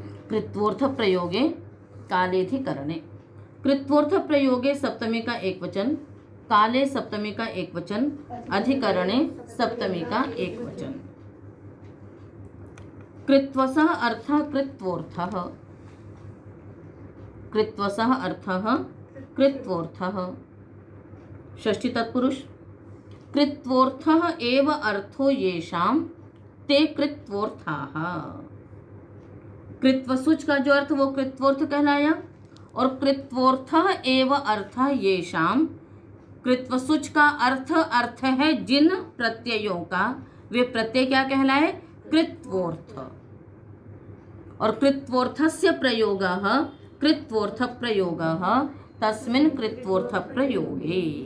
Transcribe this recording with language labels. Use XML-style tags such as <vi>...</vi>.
<sa>कृत्वोर्थ प्रयोगे कालेधिकरणे।</sa> <hi>कृत्वोर्थ प्रयोगे सप्तमी का एक वचन, काले सप्तमी का एक वचन, अधिकरणे सप्तमी का एक वचन।</hi> <sa>कृत्वसः अर्थः कृत्वोर्थः, कृत्वसः अर्थः कृत्वोर्थः। षष्ठी तत्पुरुष। कृत्वोर्थः एव अर्थो येषां ते कृत्वोर्थाः।</sa> <hi>कृत्वसुच का जो अर्थ वो कृत्वोर्थ कहलाया, और</hi> <sa>कृत्वोर्थः एव अर्थः येषां,</sa> <hi>कृत्वसुच का अर्थ है जिन प्रत्ययों का, वे प्रत्यय क्या कहलाए?</hi> <sa>कृत्वोर्थ। और कृत्वोर्थस्य प्रयोगः कृत्वोर्थ प्रयोगः तस्मिन् कृत्वोर्थ प्रयोगे।</sa>